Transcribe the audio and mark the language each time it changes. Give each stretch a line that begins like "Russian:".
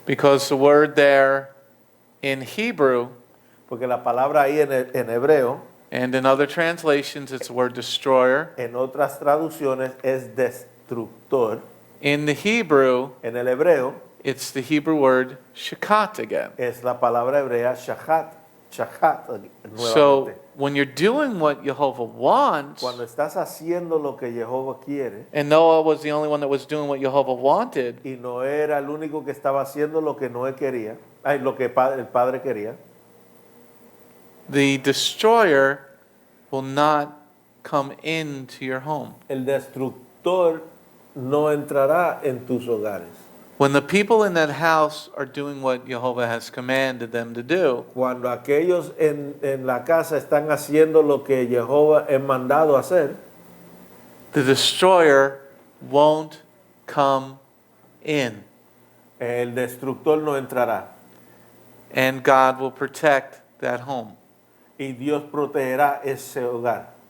English: Because the word there in Hebrew
Spanish: Porque la palabra ahí en hebreo,
English: and in other translations it's the word destroyer.
Spanish: en otras traducciones es destructor.
English: In the Hebrew,
Spanish: En el hebreo
English: it's the Hebrew word shakat again.
Spanish: es la palabra hebrea shahat nuevamente.
English: So when you're doing what Jehovah wants,
Spanish: Cuando estás haciendo lo que Jehová quiere,
English: and Noah was the only one that was doing what Jehovah wanted,
Spanish: y no era el único que estaba haciendo lo que Noé quería, lo que el padre quería,
English: the destroyer will not come into your home.
Spanish: el destructor no entrará en tus hogares.
English: When the people in that house are doing what Jehovah has commanded them to do,
Spanish: Cuando aquellos en la casa están haciendo lo que Jehová ha mandado hacer,
English: the destroyer won't come in,
Spanish: el destructor no entrará.
English: and God will protect that home.
Spanish: Y Dios protegerá ese hogar.